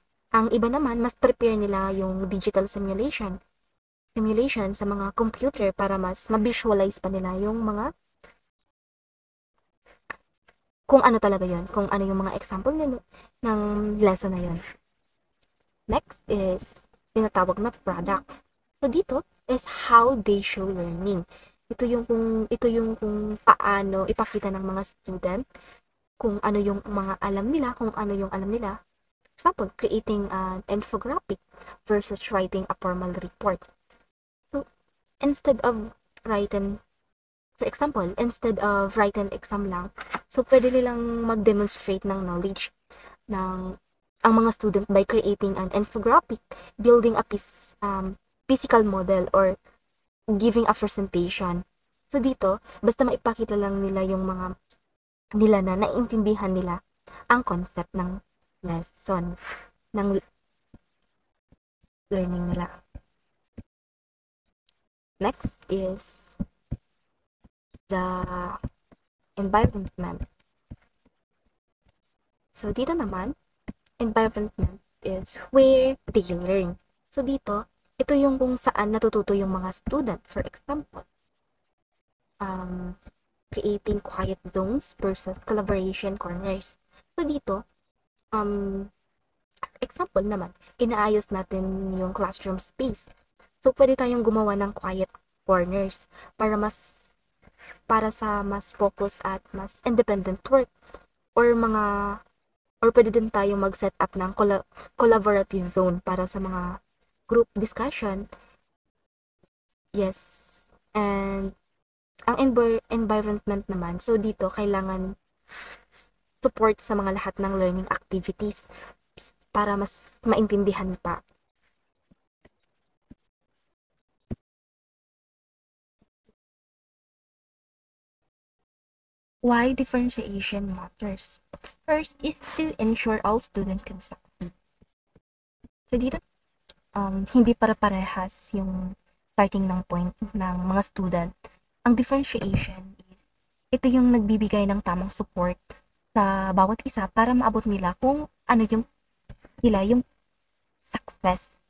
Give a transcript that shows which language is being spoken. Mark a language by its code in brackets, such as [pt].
[tl] Ang iba naman, mas prepare nila yung digital simulation sa mga computer para mas ma-visualize pa nila yung mga kung ano talaga yon, kung ano yung mga example nila ng lesson na yon. Next is tinatawag na product. So dito [en] is how they show learning. [tl] Ito yung kung paano ipakita ng mga student kung ano yung mga alam nila, kung ano yung alam nila. [en] Example, creating an infographic versus writing a formal report. So, instead of writing, for example, instead of writing exam lang, [tl] so pwede nilang mag-demonstrate ng knowledge ng ang mga student [en] by creating an infographic, building a physical model, or giving a presentation. [tl] So dito, basta maipakita lang nila yung mga nila na naiintindihan nila ang concept ng lesson, ng learning nila. [en] Next is the environment. [tl] So dito naman, [en] environment is where they learn. [tl] So dito, ito yung kung saan natututo yung mga student. [en] For example, creating quiet zones versus collaboration corners. [tl] So dito, example naman, inaayos natin yung classroom space. So pwede tayong gumawa ng quiet corners para sa mas focus at mas independent work or pwede din tayong mag-set up ng collaborative zone para sa mga group discussion. Yes. And ang environment naman, so dito kailangan support sa mga lahat ng learning activities para mas maintindihan pa. [en] Why differentiation matters? First is to ensure all students can succeed. [tl] So dito, hindi para-parehas yung starting ng point ng mga student. Ang differentiation is, ito yung nagbibigay ng tamang support sa bawat isa para maabot nila kung ano yung success.